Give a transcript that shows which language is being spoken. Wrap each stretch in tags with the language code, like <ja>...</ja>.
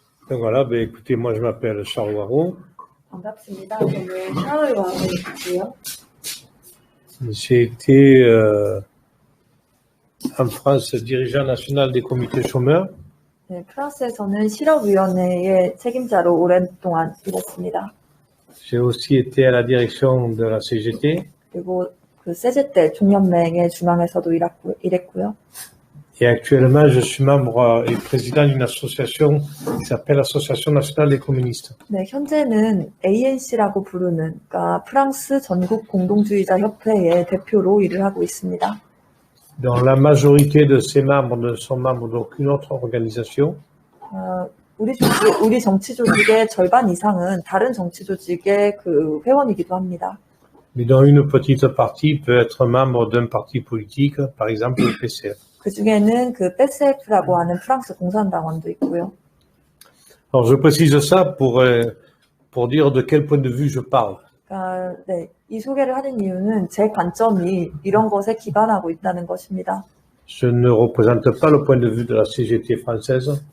<fr>Donc voilà, ben écoutez, moi je m'appelle Charles Waro.</fr> <ko>반갑습니다. 저는 샤울 와로이고요.</ko> <fr>J'ai été en France dirigeant national des comités chômeurs.</fr> <ko>네, 프랑스에서는 실업위원회의 책임자로 오랫동안 일했습니다.</ko> <fr>J'ai aussi été à la direction de la CGT.</fr> <ko>그리고 그 세제떼 총연맹의 중앙에서도 일했고요.</ko> <fr>Et actuellement, je suis membre et président d'une association qui s'appelle l'Association nationale des communistes.</fr> <ko>네, 현재는 ANC라고 부르는 그러니까 프랑스 전국 공동주의자 협회의 대표로 일을 하고 있습니다.</ko> <fr>Dont la majorité de ses membres ne sont membres d'aucune autre organisation.</fr> <ko>우리 정치 조직의 절반 이상은 다른 정치 조직의 그 회원이기도 합니다.</ko> <fr>Mais dont une petite partie peut être membre d'un parti politique, par exemple le PCF.</fr> <ko>그 중에는 그 PCF라고 하는 프랑스 공산당원도 있고요.</ko> <fr>Alors je précise ça pour dire de quel point de vue je parle.</fr> <ko>네, 이 소개를 하는 이유는 제 관점이 이런 것에 기반하고 있다는 것입니다.</ko> <fr>Je ne représente pas le point de vue de la CGT française.</fr>